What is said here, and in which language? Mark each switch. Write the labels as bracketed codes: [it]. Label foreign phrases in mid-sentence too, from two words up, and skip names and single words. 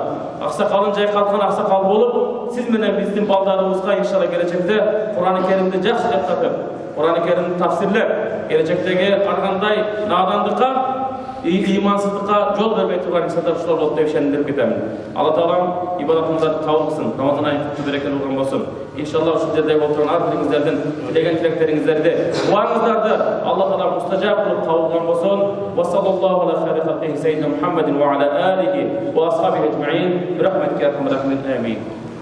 [ky] Аксакалын жайкалткан аксакал болуп, сиз менен биздин балдарыбызга иншалла келечекте Кур'ан-ы Керимди жакшы жаттатып, Кур'ан-ы Керимди тафсирлеп, келечектеги ар кандай надандыкка, имансыздыкка жол бербей турган инсандар ушулар болот деп ишендирип кетемин. Алла Таалам ибадатыңыздарды кабыл кылсын, Рамазан айы куттуу берекелүү болгон болсун. Иншалла ушул жерде болуп турган ар бириңиздердин тилеген тилектериңиздерди, дуаңыздарды Алла Таалам мустажаб кылып кабыл кылган болсун. [ar] وصلى الله على خير خلقه سيدنا محمد وعلى آله وأصحابه أجمعين. برحمتك يا أرحم الراحمين. Амин.